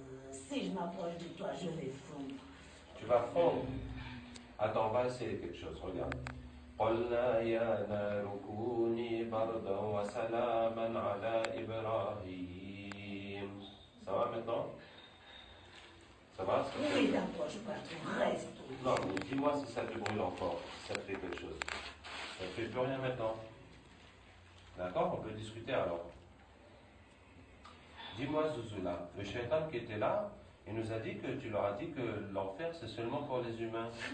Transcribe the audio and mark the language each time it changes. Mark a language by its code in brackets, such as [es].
[fr] Si je m'approche de toi, je vais fondre. Tu vas fondre. Attends, on va essayer quelque chose, regarde. [ar] قلنا يا نار كوني بردا وسلاما على إبراهيم. [fr] Ça va maintenant? Ça va? Oui, n'approche pas, tu restes. Non, mais dis-moi si ça te brûle encore, si ça te fait quelque chose. Ça ne fait plus rien maintenant. D'accord? On peut discuter alors. Dis-moi, Zuzula, le shaitan qui était là, il nous a dit que tu leur as dit que l'enfer c'est seulement pour les humains.